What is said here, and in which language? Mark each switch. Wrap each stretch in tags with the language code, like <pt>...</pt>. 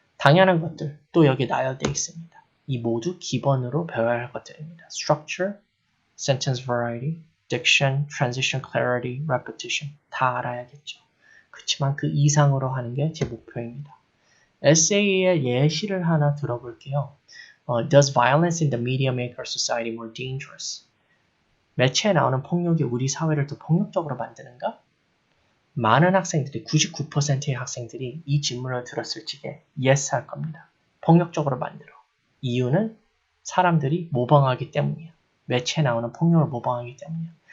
<ko>당연한 것들 또 여기 나열되어 있습니다. 이 모두 기본으로 배워야 할 것들입니다.</ko> <en>Structure, Sentence Variety, Diction, Transition Clarity, Repetition 다 알아야겠죠.</en> <ko>그렇지만 그 이상으로 하는 게 제 목표입니다. 에세이의 예시를 하나 들어볼게요.</ko> <en>Does violence in the media make our society more dangerous?</en> <ko>매체에 나오는 폭력이 우리 사회를 더 폭력적으로 만드는가? 많은 학생들이, 99%의 학생들이 이 질문을 들었을 적에 yes 할 겁니다. 폭력적으로 만들어. 이유는 사람들이 모방하기 때문이야. 매체에 나오는 폭력을 모방하기 때문이야.</ko>